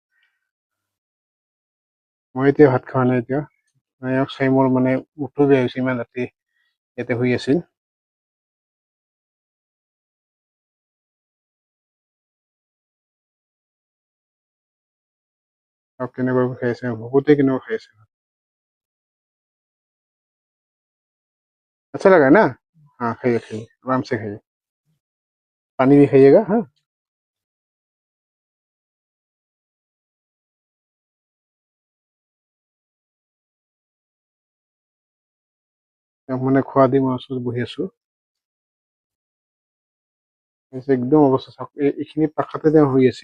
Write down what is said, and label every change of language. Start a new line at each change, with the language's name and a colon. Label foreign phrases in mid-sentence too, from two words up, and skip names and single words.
Assamese: মই এতিয়া ভাত খোৱা নাই। এতিয়া এওঁক চাই মোৰ মানে উঠো বেয়া হৈছে, ইমান ৰাতি ইয়াতে শুই আছিল। और কেনেকুৱা খাই আছে, বহুতে কেনেকুৱা খাই আছে।
Hindi: अच्छा लगा ना? हाँ खाइए खाइए, आराम से खाइए, पानी भी खाइएगा।
Assamese: हाँ মানে খোৱা দি মই ওচৰত বহি আছো। একদম অৱস্থা চাওক, এইখিনি পাখাতে তেওঁ শুই আছিল।